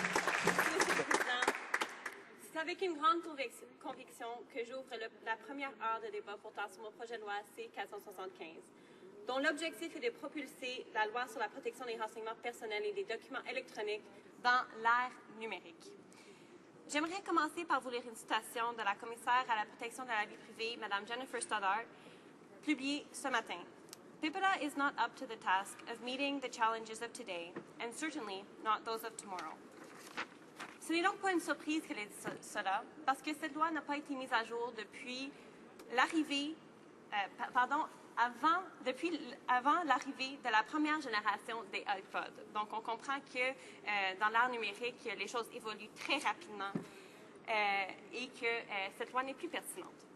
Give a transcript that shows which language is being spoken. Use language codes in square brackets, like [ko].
[fr] C'est avec une grande conviction que j'ouvre la première heure de débat portant sur mon projet de loi C-475, dont l'objectif est de propulser la loi sur la protection des renseignements personnels et des documents électroniques dans l'ère numérique. J'aimerais commencer par vous lire une citation de la commissaire à la protection de la vie privée, Mme Jennifer Stoddart, publiée ce matin. [en] PIPEDA is not up to the task of meeting the challenges of today, and certainly not those of tomorrow. [fr] Ce n'est donc pas une surprise qu'elle ait dit cela, parce que cette loi n'a pas été mise à jour depuis l'arrivée, avant l'arrivée de la première génération des iPods. Donc, on comprend que dans l'ère numérique, les choses évoluent très rapidement et que cette loi n'est plus pertinente.